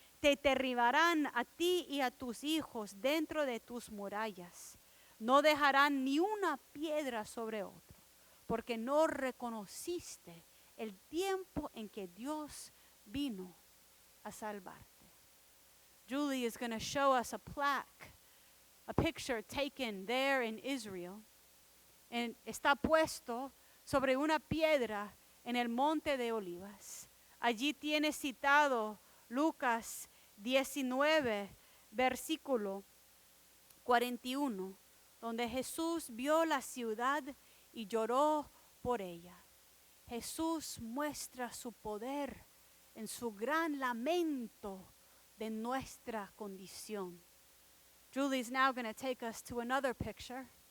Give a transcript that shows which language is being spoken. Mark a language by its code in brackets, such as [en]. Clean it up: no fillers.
[es] Te derribarán a ti y a tus hijos dentro de tus murallas. No dejarán ni una piedra sobre otro, porque no reconociste el tiempo en que Dios vino a salvarte. [en] Julie is going to show us a plaque, a picture taken there in Israel. [es] Está puesto sobre una piedra en el monte de Olivas. Allí tiene citado Lucas 19, versículo 41, donde Jesús vio la ciudad y lloró por ella. Jesús muestra su poder en su gran lamento de nuestra condición. [en] Julie's now going to take us to another picture.